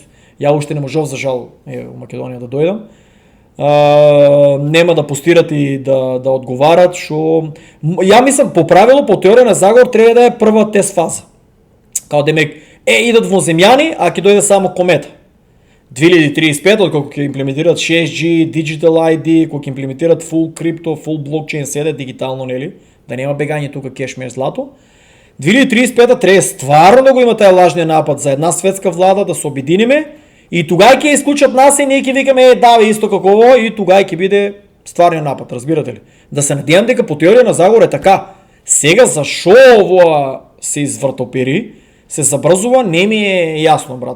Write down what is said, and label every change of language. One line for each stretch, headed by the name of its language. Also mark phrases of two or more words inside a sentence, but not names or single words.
Macedonian: Ја уште не можов за жал у Македонија да дојдам. Нема да постират и да одговарат, што ја мислам по правило, по теорија на заговор треба да е прва тест фаза. Као демек идат вонземјани, а ќе дојде само комета. 2035 откако ќе имплементират 6G, Digital ID, кога ќе имплементират
English: full crypto, full blockchain,
Macedonian: седе дигитално, нели, да нема бегање тука кешмер злато. 2035 треба стварно да го има тај лажниот напад за една светска влада, да се обединиме. И тогај ќе исклучат нас и ние ќе викаме да, исто како ово, и тогај ќе биде стварниот напад, разбирате ли? Да се надевам дека по теорија на заговор е така. Сега зашо ово се извртопери, се забрзува, не ми е јасно, брато.